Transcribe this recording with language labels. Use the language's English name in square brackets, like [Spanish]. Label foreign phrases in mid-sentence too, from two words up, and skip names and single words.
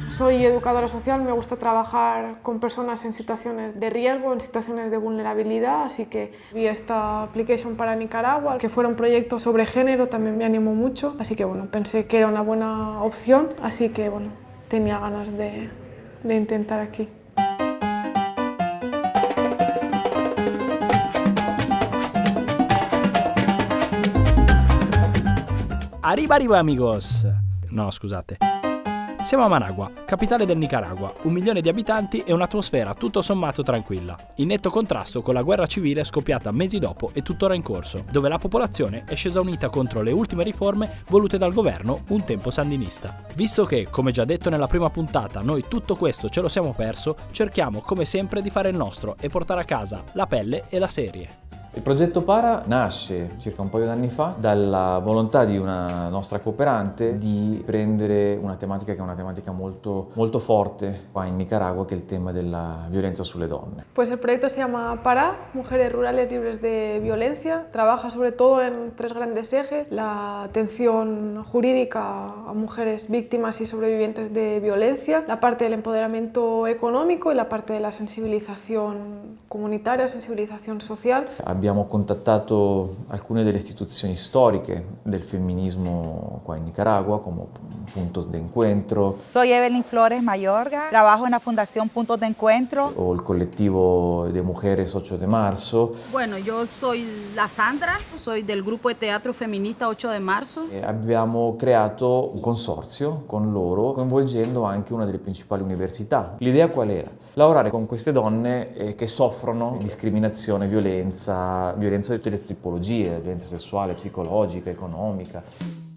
[Spanish] Soy educadora social, me gusta trabajar con personas en situaciones de riesgo, en situaciones de vulnerabilidad, así que vi esta application para Nicaragua, que fuera un proyecto sobre género, también me animó mucho, así que bueno, pensé que era una buena opción, así que bueno, tenía ganas de intentar aquí. Arriba arriba amigos! [Italian] No, scusate. Siamo a Managua, capitale del Nicaragua, 1 milione di abitanti e un'atmosfera tutto sommato tranquilla, in netto contrasto con la guerra civile scoppiata mesi dopo e tuttora in corso, dove la popolazione è scesa unita contro le ultime riforme volute dal governo un tempo sandinista. Visto che, come già detto nella prima puntata, noi tutto questo ce lo siamo perso, cerchiamo come sempre di fare il nostro e portare a casa la pelle e la serie. Il progetto Para nasce circa un paio d'anni fa dalla volontà di una nostra cooperante di prendere una tematica che è una tematica molto forte qua in Nicaragua, che è il tema della violenza sulle donne. [Spanish] Pues el proyecto se llama Para, Mujeres Rurales Libres de Violencia. Trabaja sobre todo en 3 grandes ejes: la atención jurídica a mujeres víctimas y sobrevivientes de violencia, la parte del empoderamiento económico y la parte de la sensibilización comunitaria, sensibilización social. [Italian] Abbiamo contattato alcune delle istituzioni storiche del femminismo qua in Nicaragua, come Puntos de Encuentro. [Spanish] Soy Evelyn Flores Mayorga, trabajo en la Fundación Puntos de Encuentro. [Italian] O il collettivo de Mujeres 8 de Marzo. [Spanish] Bueno, yo soy la Sandra, soy del gruppo de teatro femminista 8 de marzo. [Italian] Abbiamo creato un consorzio con loro, coinvolgendo anche una delle principali università. L'idea qual era? Lavorare con queste donne che soffrono discriminazione, violenza di tutte le tipologie, violenza sessuale, psicologica, economica.